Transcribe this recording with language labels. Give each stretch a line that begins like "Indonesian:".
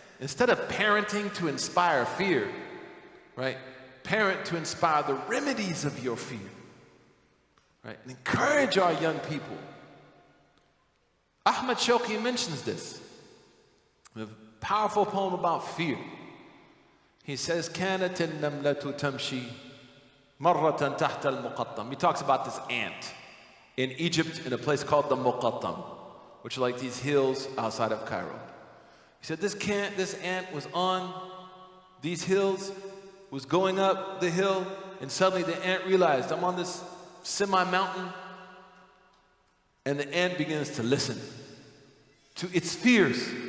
English: Instead of parenting to inspire fear, right, parent to inspire the remedies of your fear. Right, and encourage our young people. Ahmad Shawqi mentions this. A powerful poem about fear. He says,
Arabic: كانت النملة تمشي مرة تحت المقطم.
English: He talks about this ant in Egypt in a place called the Muqattam, which are like these hills outside of Cairo. He said this ant was on these hills, was going up the hill, and suddenly the ant realized, I'm on this semi-mountain, and the ant begins to listen to its fears.